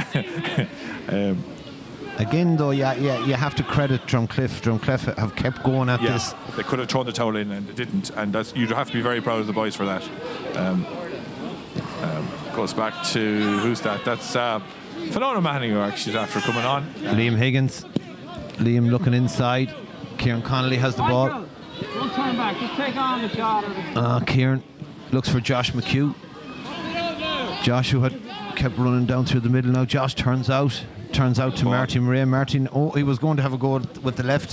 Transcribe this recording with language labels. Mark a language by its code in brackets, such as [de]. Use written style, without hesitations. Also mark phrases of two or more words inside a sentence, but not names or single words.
[en] again, though, you have to credit Drumcliffe. Drumcliffe have kept going at this. They could have thrown the towel in and they didn't. And you'd have to be very proud of the boys for that. Goes back to, who's that? That's Fiona Manning, who actually is after coming on. Liam Higgins. Liam looking inside. Kieran Connolly has the ball. Don't turn back, just take on the shot. Kieran looks for Josh McHugh. Josh, who had kept running down through the middle now. Josh turns out to Martin Murray. Martin, he was going to have a go with the left.